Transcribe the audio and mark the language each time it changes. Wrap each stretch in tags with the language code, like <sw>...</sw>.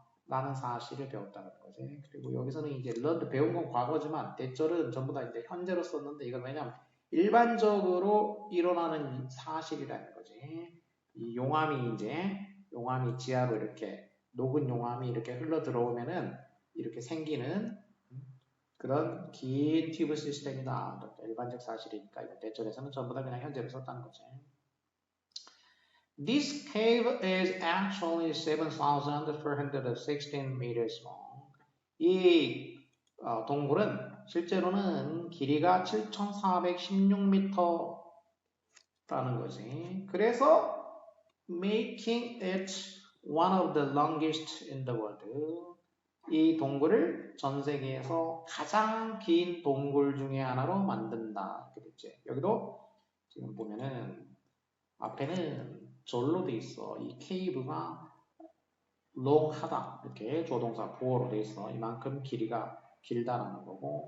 <ko>라는 사실을 배웠다는 거지. 그리고 여기서는 이제 learned 배운 건 과거지만 대절은 전부 다 이제 현재로 썼는데 이건 왜냐면 일반적으로 일어나는 사실이라는 거지. 이 용암이 지하로 이렇게 녹은 용암이 이렇게 흘러 들어오면은 이렇게 생기는 그런 긴 튜브 시스템이다. 일반적 사실이니까 이거 대절에서는 전부 다 그냥 현재로 썼다는 거지.</ko> <en>This cave is actually 7,416 meters long.</en> <ko>이 동굴은 실제로는 길이가 7,416m라는 거지.</ko> <en>그래서 making it one of the longest in the world.</en> <ko>이 동굴을 전 세계에서 가장 긴 동굴 중에 하나로 만든다. 이렇게 됐지. 여기도 지금 보면은 앞에는 절로 돼 있어. 이 케이브가 long하다. 이렇게 조동사 보어로 돼 있어. 이만큼 길이가 길다라는 거고.</ko>